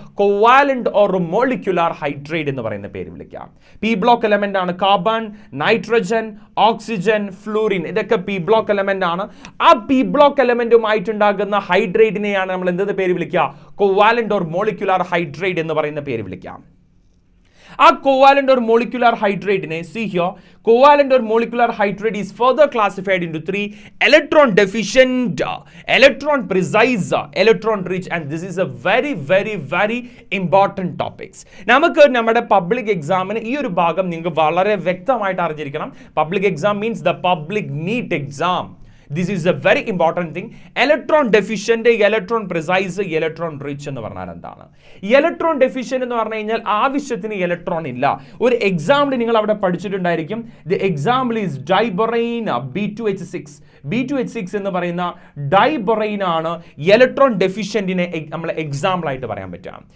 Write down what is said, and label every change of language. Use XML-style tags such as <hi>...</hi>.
<ml>Covalent or molecular hydrate എന്ന് പറയുന്ന പേര് വിളിക്കാം. പി ബ്ലോക്ക് എലമെന്റ് ആണ് കാർബൺ, നൈട്രജൻ, ഓക്സിജൻ, ഫ്ലൂറിൻ. ഇതൊക്കെ പി ബ്ലോക്ക് എലമെന്റ് ആണ്. ആ പി ബ്ലോക്ക് എലമെന്റുമായിട്ടുണ്ടാകുന്ന ഹൈഡ്രേറ്റിനെയാണ് നമ്മൾ എന്തെന്ന് പേര് വിളിക്കുക? കോവാലന്റ് ഓർ മോളിക്യുലർ ഹൈഡ്രേറ്റ് എന്ന് പറയുന്ന പേര് വിളിക്കാം.</ml> <en>ആ covalent or molecular hydrate ne, see here, covalent or molecular hydrate is further classified into three: electron deficient, electron precise, electron rich. And this is a very very very important topics.</en> <ml>നമുക്ക് നമ്മുടെ public എക്സാമിന് ഈ ഒരു ഭാഗം നിങ്ങൾക്ക് വളരെ വ്യക്തമായിട്ട് അറിഞ്ഞിരിക്കണം.</ml> <en>Public exam means the public NEET exam. This is a very important thing. Electron deficient, electron precise, electron rich</en> <ml>എന്ന് പറഞ്ഞാൽ എന്താണ്? ഇലക്ട്രോൺ ഡെഫിഷ്യന്റ് എന്ന് പറഞ്ഞു കഴിഞ്ഞാൽ ആവശ്യത്തിന് ഇലക്ട്രോൺ ഇല്ല. ഒരു എക്സാമ്പിൾ നിങ്ങൾ അവിടെ പഠിച്ചിട്ടുണ്ടായിരിക്കും.</ml> <en>The example is diborane B2H6.</en> <ml>B2H6 എന്ന് പറയുന്ന ഡൈബൊറൈൻ ആണ് ഇലക്ട്രോൺ ഡെഫിഷ്യന്റിനെ നമ്മൾ എക്സാമ്പിൾ ആയിട്ട് പറയാൻ പറ്റുക.</ml>